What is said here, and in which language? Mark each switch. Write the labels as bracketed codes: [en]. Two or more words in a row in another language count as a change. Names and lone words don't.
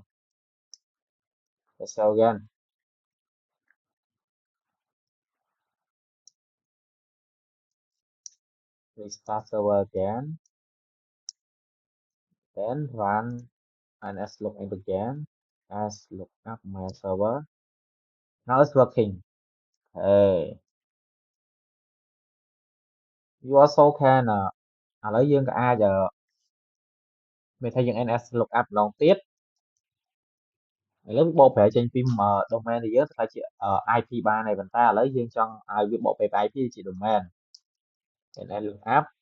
[en] Let's go again. Restart server again. Then run and as lookup again. As lookup my server. Now it's working. Hey, you also can [km] ឥឡូវយើងក៏អាចមានថាយើង [en] NS lookup [km] ម្ដងទៀតឥឡូវវាបកប្រែចេញពី domain របស់យើងទៅជា IP បានហើយប៉ុន្តែឥឡូវយើងចង់ឲ្យវាបកប្រែ IP ជា domain [en] NS lookup